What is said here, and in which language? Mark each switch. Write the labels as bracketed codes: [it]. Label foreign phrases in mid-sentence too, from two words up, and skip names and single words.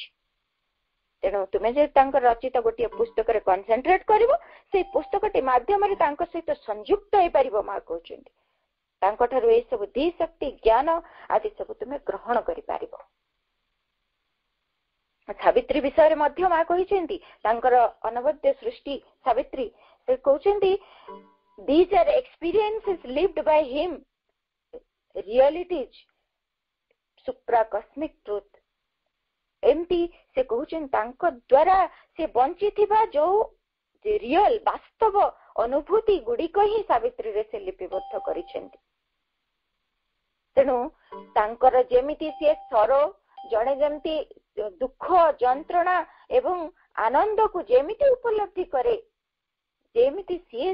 [or] ତେଣୁ ତୁମେ ଯଦି ତାଙ୍କର ରଚିତ ଗୋଟିଏ ପୁସ୍ତକରେ କନସେନ୍ଟ୍ରେଟ କରିବ, ସେଇ ପୁସ୍ତକଟି ମାଧ୍ୟମରେ ତାଙ୍କ ସହିତ ସଂଯୁକ୍ତ ହେଇପାରିବ. ମା କହୁଛନ୍ତି ତାଙ୍କଠାରୁ ଏଇ ସବୁ ଦି ଶକ୍ତି ଜ୍ଞାନ ଆଦି ସବୁ ତୁମେ ଗ୍ରହଣ କରିପାରିବ. ସାବିତ୍ରୀ ବିଷୟରେ ମଧ୍ୟ ମା କହିଛନ୍ତି, ତାଙ୍କର ଅନବଦ୍ୟ ସୃଷ୍ଟି ସାବିତ୍ରୀ, ସେ କହୁଛନ୍ତି [en] these are experiences lived by him, realities, supra cosmic truth. [or] ଏମିତି ସେ କହୁଛନ୍ତି ତାଙ୍କ ଦ୍ୱାରା ସେ ବଞ୍ଚିଥିବା ଯୋଉ ରିଅଲ ବାସ୍ତବ ଅନୁଭୂତି ଗୁଡ଼ିକ ହିଁ ସାବିତ୍ରୀରେ ସେ ଲିପିବଦ୍ଧ କରିଛନ୍ତି. ତେଣୁ ତାଙ୍କର ଯେମିତି ସିଏ ସରୋ, ଜଣେ ଯେମିତି ଦୁଃଖ ଯନ୍ତ୍ରଣା ଏବଂ ଆନନ୍ଦକୁ ଯେମିତି ଉପଲବ୍ଧି କରେ, ଯେମିତି ସିଏ